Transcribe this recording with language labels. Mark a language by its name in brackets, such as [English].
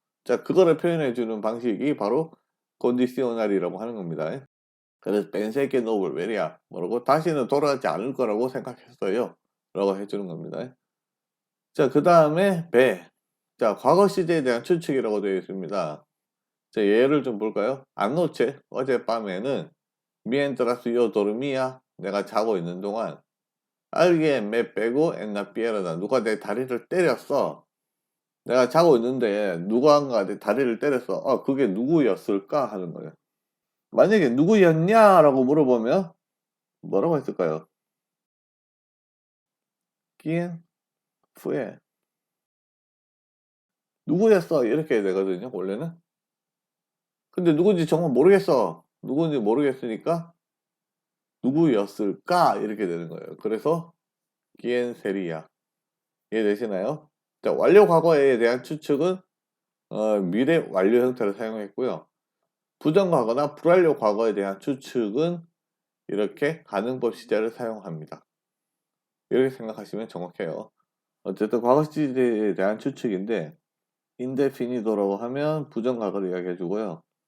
[Korean] 자, 그거를 표현해 주는 방식이 바로 condicional이라고 하는 겁니다. 그래서 뺀세 [Spanish] que no volvería [Korean] 뭐라고 다시는 돌아가지 않을 거라고 생각했어요 라고 해주는 겁니다. 자, 그 다음에 배. 자, 과거 시제에 대한 추측이라고 되어 있습니다. 자, 예를 좀 볼까요? [Spanish] anoche, [Korean] 어젯밤에는 [Spanish] mientras yo dormía, [Korean] 내가 자고 있는 동안 [Spanish] alguien me pegó en la pierna, [Korean] 누가 내 다리를 때렸어. 내가 자고 있는데 누구한가 내 다리를 때렸어. 그게 누구였을까 하는 거예요. 만약에 누구였냐라고 물어보면 뭐라고 했을까요? [Spanish] quién fue? [Korean] 누구였어? 이렇게 해야 되거든요, 원래는. 근데 누군지 정말 모르겠어. 누군지 모르겠으니까 누구였을까? 이렇게 되는 거예요. 그래서 [Spanish] quién sería. [Korean] 이해되시나요? 자, 완료 과거에 대한 추측은 미래 완료 형태를 사용했고요. 부정과거나 불완료 과거에 대한 추측은 이렇게 가능법 시제를 사용합니다. 이렇게 생각하시면 정확해요. 어쨌든 과거 시제에 대한 추측인데 인데피니도라고 하면 부정과거를 이야기해 주고요.